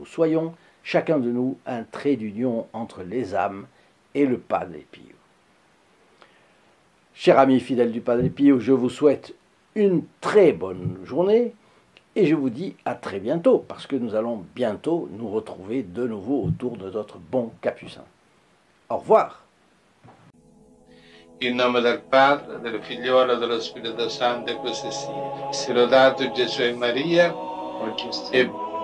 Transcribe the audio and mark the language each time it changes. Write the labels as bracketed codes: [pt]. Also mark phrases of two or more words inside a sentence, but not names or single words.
[fr] Soyons chacun de nous un trait d'union entre les âmes et le Padre Pio. Chers amis fidèles du Padre Pio, je vous souhaite une très bonne journée et je vous dis à très bientôt parce que nous allons bientôt nous retrouver de nouveau autour de notre bon capucin. Au revoir. [it] In nome del Padre, del Figliolo e dello Spirito Santo, e così sia. Sia lodato Gesù e Maria, e